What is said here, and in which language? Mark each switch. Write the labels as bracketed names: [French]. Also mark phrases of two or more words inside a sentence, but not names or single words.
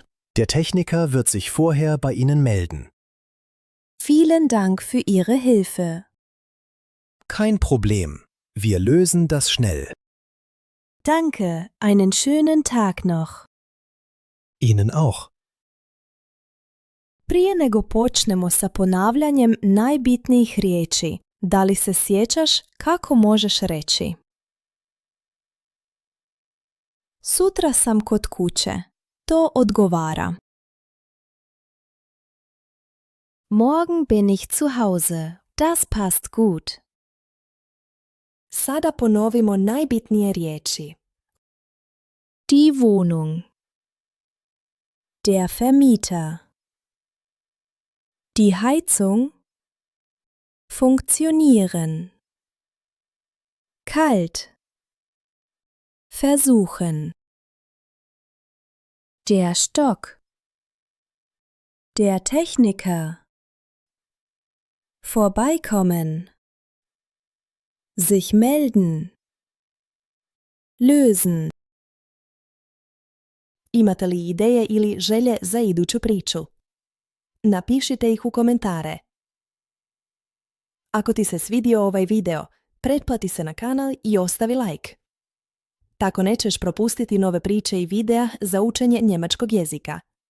[German] Der Techniker wird sich vorher bei Ihnen melden. Vielen Dank für Ihre Hilfe. Kein Problem. Wir lösen das schnell. Danke, einen schönen Tag noch. Ihnen auch. [Bosnian] Prije nego počnemo sa ponavljanjem najbitnijih riječi, da li se sjećaš kako možeš reći? Sutra sam kod kuće. To odgovara. [German] Morgen bin ich zu Hause. Das passt gut. [Bosnian] Sada ponovimo najbitnije riječi. [German] Die Wohnung. Der Vermieter. Die Heizung. Funktionieren. Kalt. Versuchen. Der Stock. Der Techniker. Vorbeikommen. Sich melden. Lösen. [Bosnian] Imate li ideje ili želje za iduću priču? Napišite ih u komentare. Ako ti se svidio ovaj video, pretplati se na kanal i ostavi like. Tako nećeš propustiti nove priče i videa za učenje njemačkog jezika.